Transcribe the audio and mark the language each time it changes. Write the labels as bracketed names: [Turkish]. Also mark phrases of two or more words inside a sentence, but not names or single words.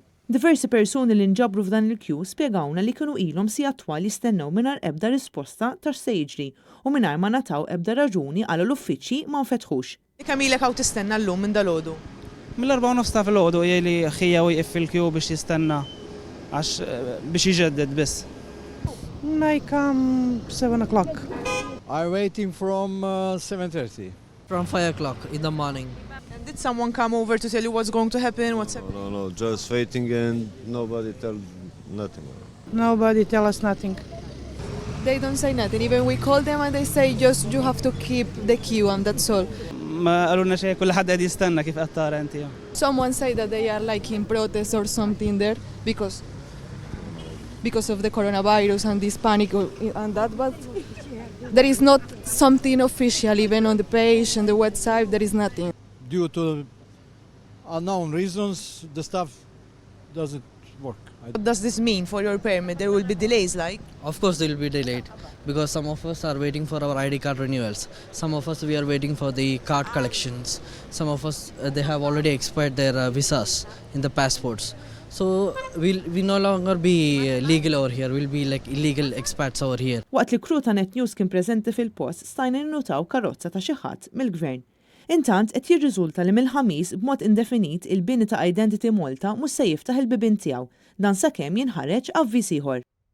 [Maltese] Diversi persuni li nġabru f'dan il-kju spjegawna li kienu ilhom si attwal jistennew mingħajr ebda risposta ta' se jiġri u mingħajr ma nataw ebda raġuni għal l-uffiċċji ma nfetħux. Kemm ilek hawn tistenna llum minn dalgħodu? Mill-4:30 ta' filgħodu jgħidli ħija wieqef fil-kju biex jistenna għax biex jiġedded biss. [English] Like 7 o'clock. I'm waiting from 7:30. From 5 o'clock in the morning. And did someone come over to tell you what's going to happen? What's happening? No, just waiting and nobody tell nothing. Nobody tell us nothing. They don't say nothing. Even we call them and they say just you have to keep the queue and that's all. Ma qalulna xejn kulħadd qed jistenna kif qed tara inti. Someone say that they are like in protest or something there because of the coronavirus and this panic and that, but there is not something official even on the page and the website. There is nothing. Due to unknown reasons, the stuff doesn't work. What does this mean for your permit? There will be delays like? Of course there will be delayed because some of us are waiting for our ID card renewals. Some of us we are waiting for the card collections. Some of us they have already expired their visas in the passports. So we'll no longer be legal over here. We'll be like illegal expats over here. [Maltese] Waqt li kru ta' Net News kien preżenti fil-post stajna nnutaw karozza ta' xi ħadd mill-gvern. Intant qed jirriżulta li mill-ħamis b'mod indefinit il-bini ta' Identity Malta mhux se jiftaħ il-bibien tiegħu dan sakemm jinħareġ avviż ieħor.